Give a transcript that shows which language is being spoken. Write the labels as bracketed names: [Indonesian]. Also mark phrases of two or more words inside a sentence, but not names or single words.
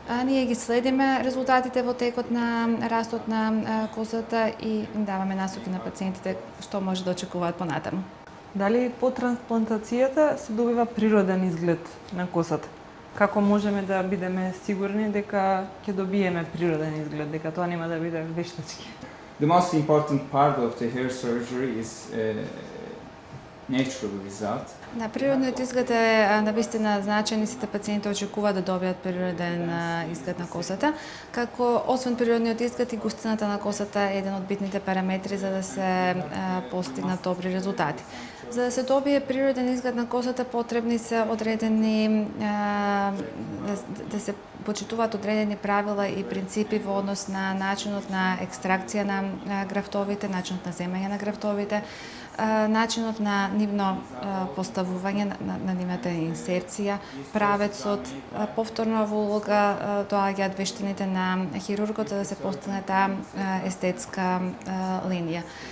[Macedonian] Ние ги следиме резултатите во текот на растот на косата и даваме насоки на пациентите што може да очекуваат понатаму. Дали по трансплантацијата се добива природен изглед на косата? Како можеме да бидеме сигурни дека ќе добиеме природен изглед, дека тоа нема да биде вештачки? [English] The most important part of the hair surgery is natural result. [Macedonian] Да, природниот изглед е навистина значаен и сите пациенти очекуваат да добијат природен изглед на косата. Како освен природниот изглед и густината на косата е еден од битните параметри за да се постигнат добри резултати. За да се добие природен изглед на косата потребни се одредени да се почитуваат одредени правила и принципи во однос на начинот на екстракција на графтовите, начинот на земање на графтовите, начинот на нивно поставување на нивната инсерција, правецот, повторно во улога доаѓаат вештините на хирургот за да се постигне таа естетска линија.